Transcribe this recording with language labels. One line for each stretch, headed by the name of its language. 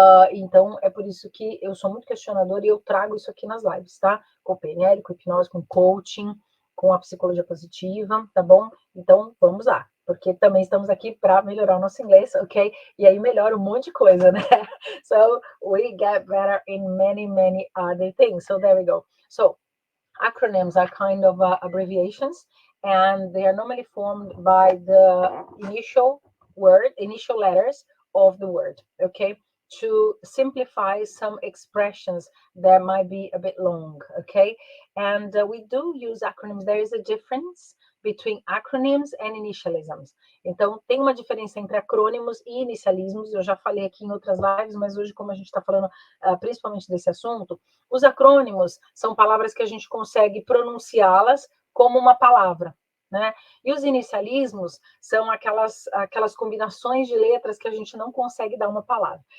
Portuguese: Então, é por isso que eu sou muito questionadora e eu trago isso aqui nas lives, tá? Com PNL, com hipnose, com coaching, com a psicologia positiva, tá bom? Então, vamos lá, porque também estamos aqui para melhorar o nosso inglês, ok? E aí melhora um monte de coisa, né?
English: So, we get better in many other things. So, there we go. So, acronyms are kind of abbreviations, and they are normally formed by the initial letters of the word, okay? To simplify some expressions that might be a bit long, okay? And we do use acronyms. There is a difference between acronyms and initialisms.
Portuguese: Então, tem uma diferença entre acrônimos e inicialismos. Eu já falei aqui em outras lives, mas hoje, como a gente está falando principalmente desse assunto, os acrônimos são palavras que a gente consegue pronunciá-las como uma palavra, né? E os inicialismos são aquelas combinações de letras que a gente não consegue dar uma palavra.